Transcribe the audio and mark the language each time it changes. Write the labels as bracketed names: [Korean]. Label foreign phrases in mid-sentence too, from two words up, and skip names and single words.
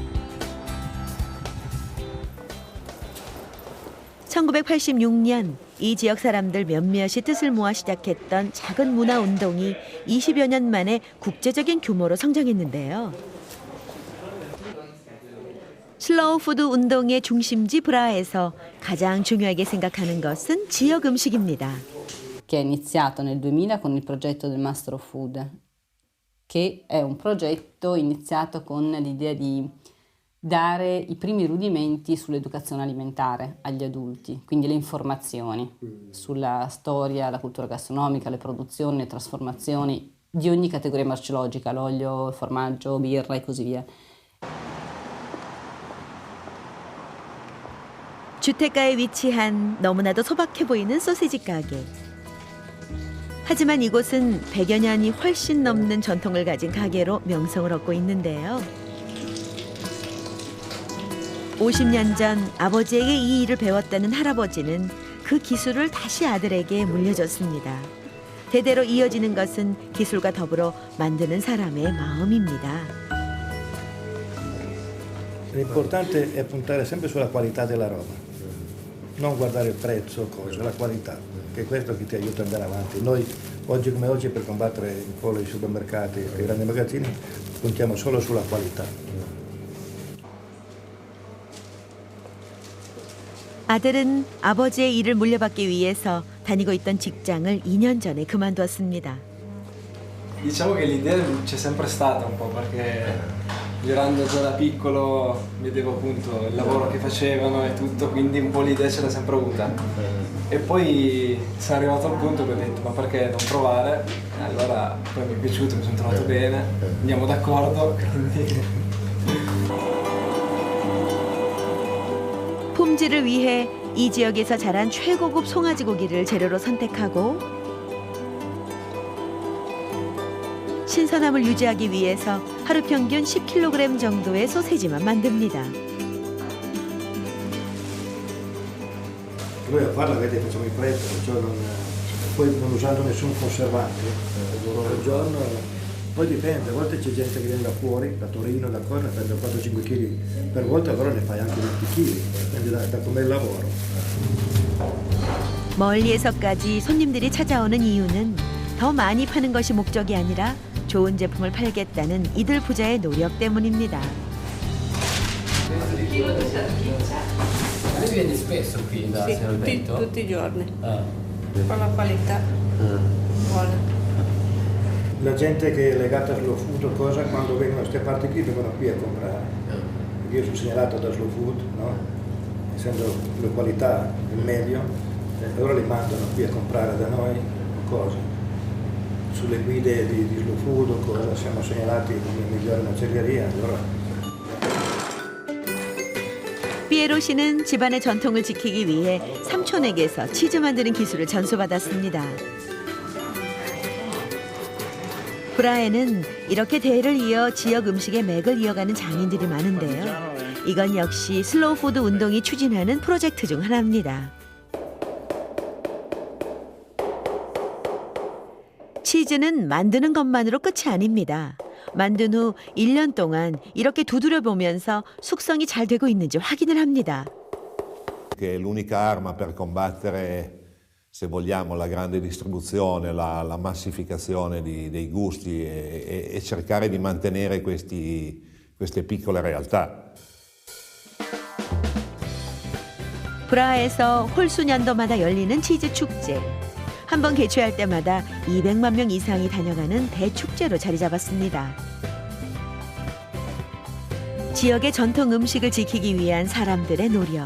[Korean] 1986년 이 지역 사람들 몇몇이 뜻을 모아 시작했던 작은 문화 운동이 20여 년 만에 국제적인 규모로 성장했는데요. 슬로우푸드 운동의 중심지 브라에서 가장 중요하게 생각하는 것은 지역 음식입니다. [Italian] Che è iniziato nel 2000 con il progetto del Mastro Food, che è un progetto iniziato con l'idea di dare i primi rudimenti sull'educazione alimentare agli adulti, quindi le informazioni sulla storia, la cultura gastronomica, le produzioni, le trasformazioni di ogni categoria merceologica, l'olio, il formaggio, birra e così via. [Korean] 주택가에 위치한 너무나도 소박해 보이는 소시지 가게. 하지만 이곳은 100여 년이 훨씬 넘는 전통을 가진 가게로 명성을 얻고 있는데요. 50년 전 아버지에게 이 일을 배웠다는 할아버지는 그 기술을 다시 아들에게 물려줬습니다. 대대로 이어지는 것은 기술과 더불어 만드는 사람의 마음입니다. [Italian] L'importante è puntare sempre sulla qualità della roba, non guardare il prezzo, cosa, la qualità, che è questo che ti aiuta ad andare avanti. Noi oggi come oggi per combattere un po' i supermercati e i grandi magazzini puntiamo solo sulla qualità. [Korean] 아들은 아버지의 일을 물려받기 위해서 다니고 있던 직장을 2년 전에 그만두었습니다. [Italian] Diciamo che l'idea c'è sempre stata un po' perché girando già da piccolo vedevo appunto il lavoro che facevano e tutto, quindi un po' l'idea ce l'ho sempre avuta. E poi sono arrivato al punto che ho detto ma perché non provare? Allora poi mi è piaciuto, mi sono trovato bene, andiamo d'accordo, quindi... [Korean] 품질을 위해 이 지역에서 자란 최고급 송아지 고기를 재료로 선택하고 신선함을 유지하기 위해서 하루 평균 10kg 정도의 소세지만 만듭니다. [Italian] Noi a farla vedete facciamo in fretta, cioè poi non usando nessun conservante al giorno, poi dipende, a volte c'è gente che viene da fuori, da Torino, da Corna, prende 4-5 kg per volta, allora ne fai anche 20 kg, dipende da com'è il lavoro. [Korean] 멀리에서까지 손님들이 찾아오는 이유는 더 많이 파는 것이 목적이 아니라 좋은 제품을 팔겠다는 이들 부자의 노력 때문입니다. [Italian] Lei viene spesso qui da San Alberto? tutti i giorni. Ah. Con la qualità buona. La gente che è legata a Slow Food o cosa, quando vengono da queste parti qui, vengono qui a comprare. Io sono segnalato da Slow Food, no? Essendo la qualità il meglio, e ora li mandano qui a comprare da noi cosa. Sulle guide di Slow Food o cosa, siamo segnalati come migliore macelleria. Allora [Korean] 피에로 씨는 집안의 전통을 지키기 위해 삼촌에게서 치즈 만드는 기술을 전수받았습니다. 브라에는 이렇게 대를 이어 지역 음식의 맥을 이어가는 장인들이 많은데요. 이건 역시 슬로우 푸드 운동이 추진하는 프로젝트 중 하나입니다. 치즈는 만드는 것만으로 끝이 아닙니다. 만든 후 1년 동안 이렇게 두드려 보면서 숙성이 잘 되고 있는지 확인을 합니다. [Italian] Che l'unica arma per combattere, se vogliamo, la grande distribuzione, la massificazione dei gusti e cercare di mantenere queste piccole realtà. [Korean] 브라에서 홀수년도마다 열리는 치즈 축제. 한 번 개최할 때마다 200만 명 이상이 다녀가는 대축제로 자리 잡았습니다. 지역의 전통 음식을 지키기 위한 사람들의 노력.